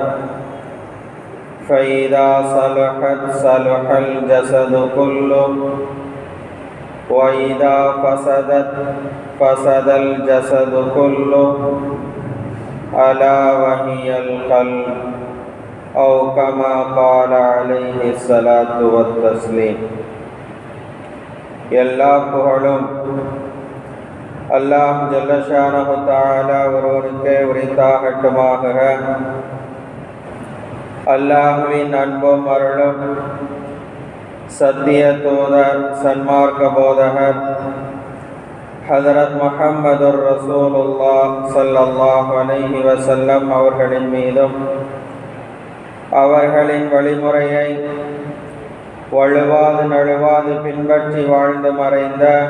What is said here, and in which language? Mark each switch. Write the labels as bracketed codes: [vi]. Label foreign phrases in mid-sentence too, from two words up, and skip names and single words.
[ar] فإذا صلحت صلح الجسد كله وإذا فسدت فسد الجسد كله ألا وهي القلب أو كما قال عليه الصلاة والتسليم. [ta] எல்லா புகழும் [ar] الله جل شأنه تعالى [ta] ஒருவனுக்கே உரித்தாகட்டுமாக. அல்லாஹ்வின் அன்பும் அருளும் சத்திய தூதர் சன்மார்க்க போதகர் ஹதரத் [ar] محمد رسول الله صلى الله عليه وسلم [ta] அவர்களின் மீதும் அவர்களின் வழிமுறையை வழுவாது நழுவாது பின்பற்றி வாழ்ந்து மறைந்த